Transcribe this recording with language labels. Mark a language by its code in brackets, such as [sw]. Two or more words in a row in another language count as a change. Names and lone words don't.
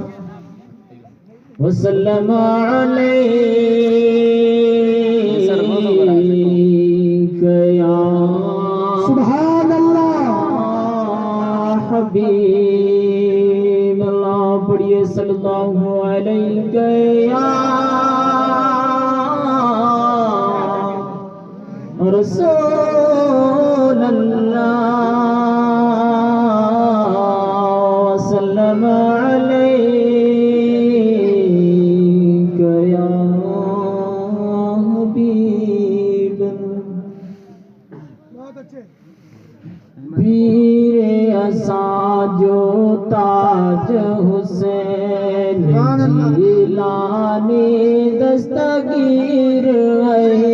[ar] وسلم عليك يا سبحان الله حبيب الله. पढ़िए صلى الله عليك يا رسول الله. [sd] वसल्लम पीर असांजो ताज हुसैन जिलानी दस्तगीर है।